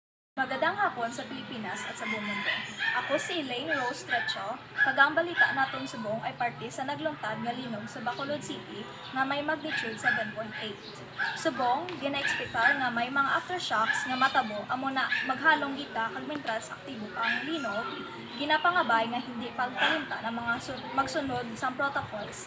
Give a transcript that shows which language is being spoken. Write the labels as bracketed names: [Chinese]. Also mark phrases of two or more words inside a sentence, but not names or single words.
[Filipino] Magandang hapon sa Pilipinas at sa buong mundo. Ako si Elaine Rose Trecho. [Hiligaynon] Kagang balita naton subong ay parte sa nagluntad nga linog sa Bacolod City nga may magnitude 7.8. Subong, ginaekspektar nga may mga aftershocks nga matabo amo na maghalong gita kag mentras aktibo ang linog, ginapangabay nga hindi pagkalimta ng mga magsunod sa protocols.